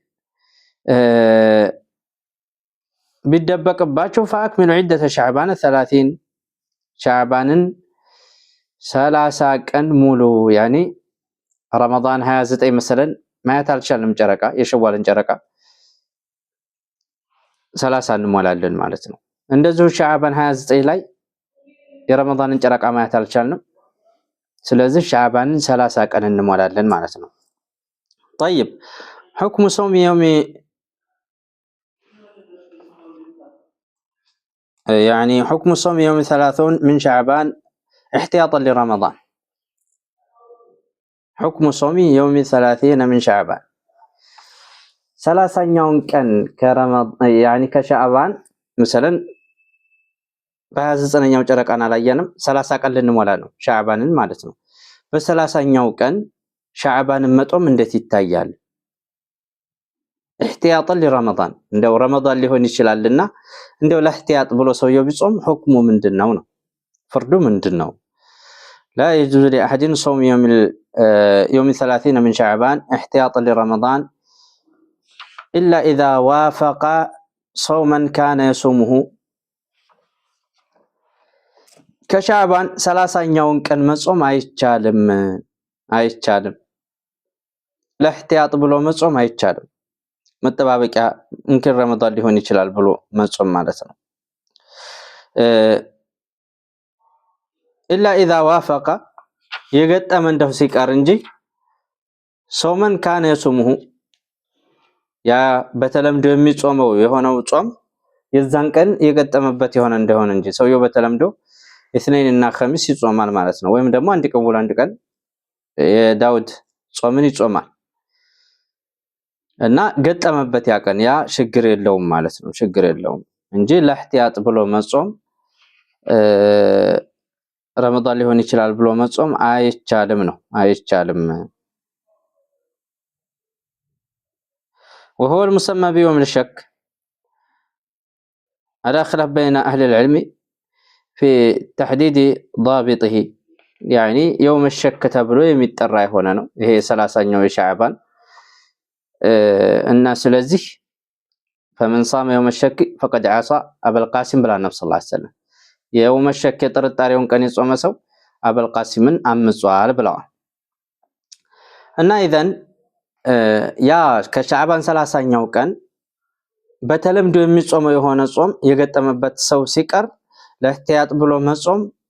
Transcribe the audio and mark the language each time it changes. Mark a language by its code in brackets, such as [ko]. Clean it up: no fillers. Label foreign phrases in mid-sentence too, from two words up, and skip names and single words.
[am] ቢደበቅባችሁ [ar] فأكملوا عدة شعبان [am] 30 ሻዕባንን 30 ቀን ሙሉ። ያኒ ረመዳን 29 መሰለን ማየት አልቻልንም ጨረቃ፣ የሸዋልን ጨረቃ 30 እንሞላለን ማለት ነው። እንደዚሁ ሻዕባን 29 ላይ የረመዳንን ጨረቃ ማየት አልቻልንም። ስለዚህ ሻዕባንን 30 ቀን እንሞላለን ማለት ነው። [ar] طيب حكم صوم يوم يعني حكم صوم يوم 30 من شعبان احتياطا لرمضان. حكم صوم يوم 30 من شعبان [am] 30ኛውን ቀን ከረመዳን يعني ከሻዕባን مثلا በ29ኛው ጨረቃን አላየንም፣ 30 ቀን ልንሞላ ነው ሻዕባንን ማለት ነው። በ30ኛው ቀን ሻዕባንን መጦም እንዴት ይታያል? [ar] احتياطا لرمضان [am] እንደው ረመዳን ሊሆን ይችላልና እንደው ለእህቲያጥ ብሎ ሰውየው ቢጾም ሁክሙ ምንድነው ነው? ፍርዱ ምንድነው? [ar] لا يجوز لأحد صوم يوم 30 من شعبان احتياطا لرمضان إلا إذا وافق صوما كان يصومه [am] ከሻዕባን 30ኛውን ቀን መጾም አይቻልም። ለእህቲያጥ ብሎ መጾም አይቻልም። መጠባበቂያ እንክር ረመዳን ሊሆን ይችላል ብሎ መጾም ማለት ነው። [ar] إلا إذا وافق [am] የገጠመ እንደው ሲቀር እንጂ [ar] صوما كان يصومه [am] ያ በተለምዶ የሚጾመው የሆነው ጾም የዛን ቀን የገጠመበት የሆነ እንደሆነ እንጂ ሰውየው በተለምዶ ኢስነይን እና ኸሚስ ይጾማል ማለት ነው። ወይም ደግሞ አንድ ቀን አንድ ቀን የዳውድ ጾምን ይጾማል እና ገጠመበት ያ ቀን ያ ችግር የለውም ማለት ነው። ችግር የለውም እንጂ ለህቲያጥ ብሎ መጾም ረመዳን ሊሆን ይችላል ብሎ መጾም አይቻልም ነው አይቻልም። [ar] وهو المسمى بيوم الشك على خلاف بين أهل العلم في تحديد ضابطه يعني يوم الشك [am] ተብሎ የሚጠራ የሆነ ነው ይሄ 30ኛው የሻዕባን እና ስለዚህ [ar] فمن صام يوم الشك فقد عصى أبا القاسم [am] ብላ ነብዩ [ar] صلى الله عليه وسلم يوم الشك [am] የጥርጣሬውን ቀን የጾመ ሰው አበል ቃሲምን አምጿል ብለዋል። እና ኢዘን ያ ከሻዕባን 30ኛው ቀን በተለምዶ የሚጾመው የሆነ ጾም የገጠመበት ሰው ሲቀር ለህቲያጥ ብሎ መጾም